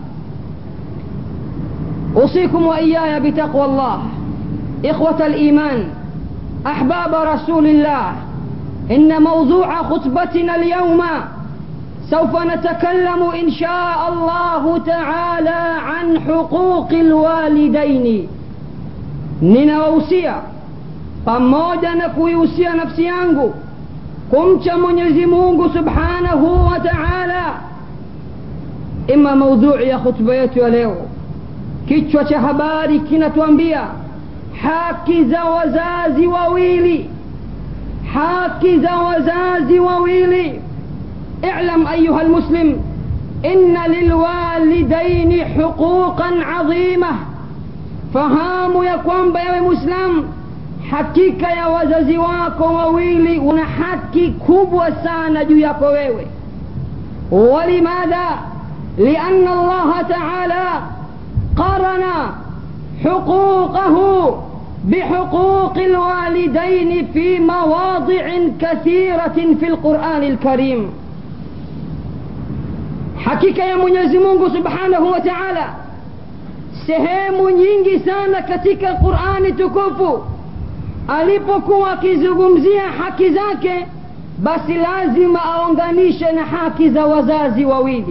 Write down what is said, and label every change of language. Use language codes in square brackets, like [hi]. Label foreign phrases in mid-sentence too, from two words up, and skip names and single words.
[ar] أوصيكم وإياي بتقوى الله إخوة الإيمان أحباب رسول الله. إن موضوع خطبتنا اليوم سوف نتكلم إن شاء الله تعالى عن حقوق الوالدين. [sw] Ninawahusia pamoja na kuihusia nafsi yangu kumcha Mwenyezi Mungu [ar] سبحانه وتعالى. [sw] Ima maudhui ya khutba yetu ya leo, kichwa cha habari kinatuambia haki za wazazi wawili. Haki za wazazi wawili. [ar] اعلم أيها المسلم إن للوالدين حقوقا عظيمة. [sw] fahamu ya kwamba yawe Muislam, hakika ya wazazi wako wawili una haki kubwa sana juu yako wewe. [ar] ولماذا؟ لأن الله تعالى قرن حقوقه بحقوق الوالدين في مواضع كثيرة في القرآن الكريم. [sw] hakika ya Mwenyezi Mungu [ar] سبحانه وتعالى [sw] sehemu nyingi sana katika Qur'ani tukufu alipokuwa akizungumzia haki zake, basi lazima aunganishe na haki za wazazi wawili.